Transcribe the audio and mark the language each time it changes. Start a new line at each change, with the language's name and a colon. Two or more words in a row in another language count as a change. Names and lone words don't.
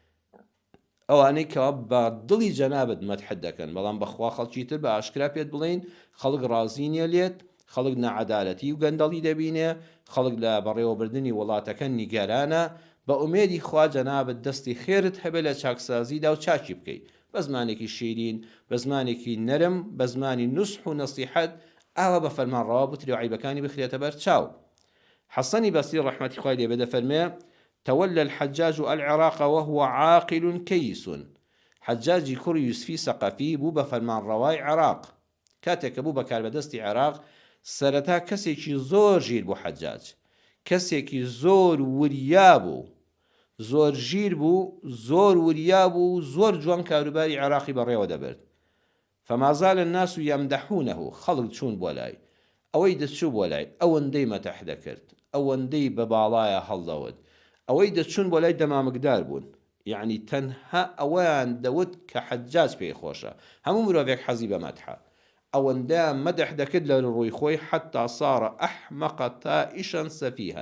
Central Kurdish: ئەوانەی کەوا بە دڵی جەنابەت مەدحت دەکەن، بەڵام بەخوا خەڵکی تر بە ئاشکرا پێت بڵێن خەڵک ڕازی نییە لێت، خەڵک نەعەدالەتی و گەندەڵی دەبینێ، خەڵک لە بەڕێوەبردننی وڵاتەکە نیگەرانە. بە ئومێدی خوا جەنابەت دەستی خێرت هەبێت لە چاکسازیدا و چاکی بکەیت بە زمانێکی شیرین، بە زمانێکی نەرم، بە زمانی نوسح و نەسیحەت، ئاوا بە فەرمانڕەوا بوتری و عیبەکانی بخرێتە بەر چاو. حەسەنی بەسری ڕەحمەتی خوای لێبێ دەفەرمێ
Arabic: تولى الحجاج العراق وهو عاقل كيس.
Central Kurdish: حجاجی کوڕی یوسفی سەقەفی بوو بە فەرمانڕەوای عێراق. کاتێک کە بوو بە کاربەدەستی عێراق سەرەتا کەسێکی زۆر ژیر بوو. حەجاج کەسێکی زۆر وریا بوو، زۆر ژیر بوو، زۆر وریا بوو، زۆر جوان کاروباری عێراقی بەڕێوە دەبرد.
Arabic: فما زال الناس يمدحونه،
Central Kurdish: خەڵک چوون بۆ لای ئەوەی دەچوو بۆ لای ئەوەندەی مەتەح دەکرد، ئەوەندەی بە باڵایە هەڵدەوت، ئەوەی دەچوون بۆ لای دەمامکدار بوون. یعنی تەنها ئەوەیان دەوت کە حەجاج پێی خۆشە، هەموو مرۆڤێک حەزی بە مەدحە، ئەوەندە مەدح دەکرد لە ڕووی خۆی
Arabic: حتا صارە ئەحمەقە تائیشەن سەفیهەن.